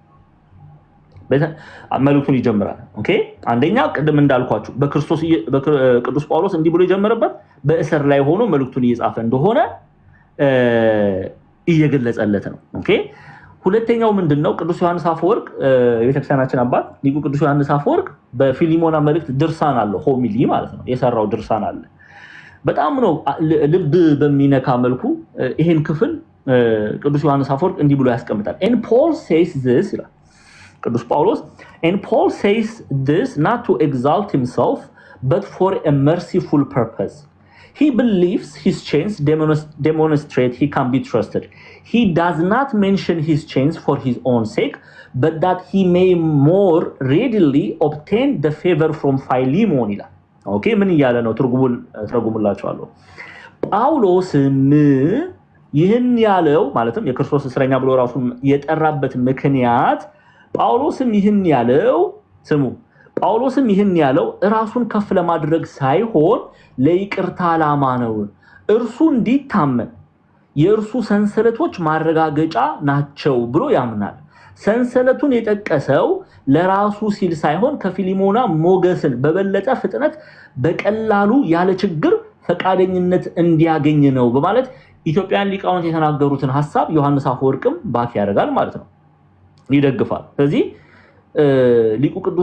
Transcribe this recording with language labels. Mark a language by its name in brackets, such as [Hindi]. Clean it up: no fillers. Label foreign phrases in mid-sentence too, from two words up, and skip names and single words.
[Amharic] ኦኬ አንደኛ ቅድም እንዳልኳችሁ ቅዱስ ጳውሎስ እንዲህ ብሎ የጀመረበት በእስር ላይ ሆኖ መልእክቱን እየጻፈ እንደሆነ እየገለጸለት ነው። ኦኬ ሁለተኛው ምንድነው? ቅዱስ ዮሐንስ አፈወርቅ የቤተክርስቲያናችን አባት ሊቁ ቅዱስ ዮሐንስ አፈወርቅ በፊሊሞና መልእክት ድርሳን አለው፣ ሆሚሊ ማለት ነው የሰራው ድርሳን አለ። በጣም ነው ልብ በሚነካ መልኩ ይሄን ክፍል ቅዱስ ዮሐንስ አፈወርቅ እንዲህ ብሎ ያስቀምጣል። [English] and Paul says this [Amharic] ይላል ቅዱስ ጳውሎስ [English] and Paul says this not to exalt himself but for a merciful purpose. He believes his chains demonstrate he can be trusted. He does not mention his chains for his own sake, but that he may more readily obtain the favor from Philemon [Amharic] ይላል። ኦኬ ምን እያለ ነው? ትርጉሙላችኋለሁ። ጳውሎስም ይህን ያለው ማለትም የክርስቶስ እስረኛ ብሎ ራሱን የጠራበት ምክንያት ጳውሎስም ይህን ያለው ራሱን ከፍ ለማድረግ ሳይሆን ለይቅርታ ዓላማ ነው። እርሱ እንዲታመን የእርሱ ሰንሰለቶች ማረጋገጫ ናቸው ብሎ ያምናል። ሰንሰለቱን የጠቀሰው ለራሱ ሲል ሳይሆን ከፊሊሞና ሞገስን በበለጠ ፍጥነት በቀላሉ ያለ ችግር ፈቃደኝነት እንዲያገኝ ነው በማለት ኢትዮጵያን ሊቃውንት የተናገሩትን ሐሳብ ዮሐንስ አፈወርቅም ባክ ያደርጋል ማለት ነው፣ ይደግፋል። ስለዚህ ሊቁ